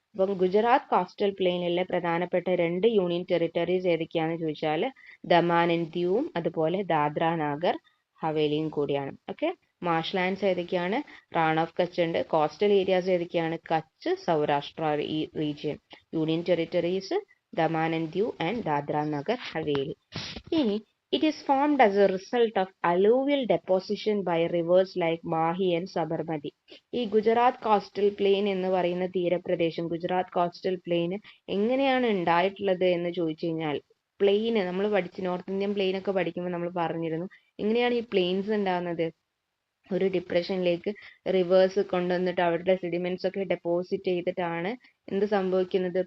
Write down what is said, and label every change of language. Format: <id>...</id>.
<ml>അപ്പം ഗുജറാത്ത് കോസ്റ്റൽ പ്ലെയിനിലെ പ്രധാനപ്പെട്ട 2 union territories ഏതൊക്കെയാണെന്ന് ചോദിച്ചാൽ ദമാൻ ആൻഡ് ദിയുവും അതുപോലെ ദാദ്ര നാഗർ ഹവേലിയും കൂടിയാണ്. ഓക്കെ. മാർഷ്ലാൻഡ്സ് ഏതൊക്കെയാണ്? റാൺ ഓഫ് കച്ച് ഉണ്ട്. കോസ്റ്റൽ ഏരിയാസ് ഏതൊക്കെയാണ്? Kutch, Saurashtra region. Union territories Daman and Diu and Dadra Nagar Haveli.</ml> <en>ഇനി it is formed as a result of alluvial deposition by rivers like Mahi and Sabarmati.</en> <ml>ഈ ഗുജറാത്ത് കോസ്റ്റൽ പ്ലെയിൻ എന്ന് പറയുന്ന തീരപ്രദേശം, ഗുജറാത്ത് കോസ്റ്റൽ പ്ലെയിൻ എങ്ങനെയാണ് ഉണ്ടായിട്ടുള്ളത് എന്ന് ചോദിച്ചു കഴിഞ്ഞാൽ, പ്ലെയിൻ നമ്മൾ നോർത്ത് ഇന്ത്യൻ പ്ലെയിൻ ഒക്കെ പഠിക്കുമ്പോൾ നമ്മൾ പറഞ്ഞിരുന്നു എങ്ങനെയാണ് ഈ പ്ലെയിൻസ് ഉണ്ടാകുന്നത്? ഒരു ഡിപ്രഷനിലേക്ക് റിവേഴ്സ് കൊണ്ടുവന്നിട്ട് അവരുടെ സെഡിമെന്റ്സ് ഒക്കെ ഡെപ്പോസിറ്റ് ചെയ്തിട്ടാണ് എന്ത് സംഭവിക്കുന്നത്?</ml>